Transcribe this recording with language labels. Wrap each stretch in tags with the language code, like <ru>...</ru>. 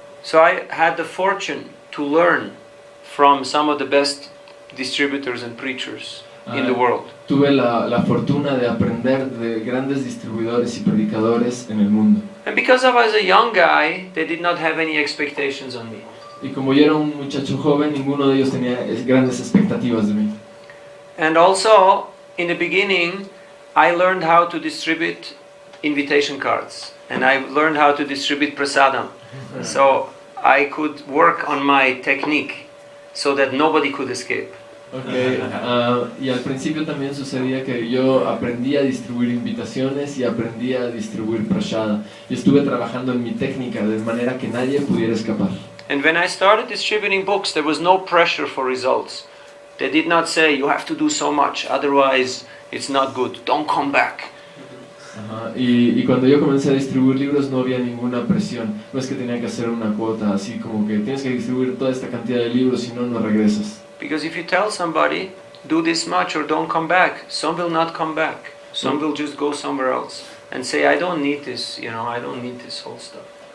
<en>So I had the fortune to learn from some of the best distributors and preachers in the world.</en> <es>Tuve la fortuna de aprender de grandes distribuidores y predicadores en el mundo.</es> <en>And because I was a young guy, they did not have any expectations on me.</en> <es>Y como yo era un muchacho joven, ninguno de ellos tenía grandes expectativas de mí.</es> <en>And also, in the beginning, I learned how to distribute invitation cards, and I learned how to distribute prasadam. So I could work on my technique so that nobody could escape.</en> <es>Okay, y al principio también sucedía que yo aprendí a distribuir invitaciones y aprendí a distribuir prashada. Y estuve trabajando en mi técnica de manera que nadie pudiera escapar.</es> <en>And when I started distributing books, there was no pressure for results. They did not say, you have to do so much, otherwise it's not good, don't come back.</en> <es>Ajá, y cuando yo comencé a distribuir libros no había ninguna presión. No es que tenía que hacer una cuota así como que tienes que distribuir toda esta cantidad de libros, si no, no regresas.</es> <en>Because if you tell somebody, do this much or don't come back, some will not come back. Some will just go somewhere else and say, I don't need this, I don't need this whole stuff.</en>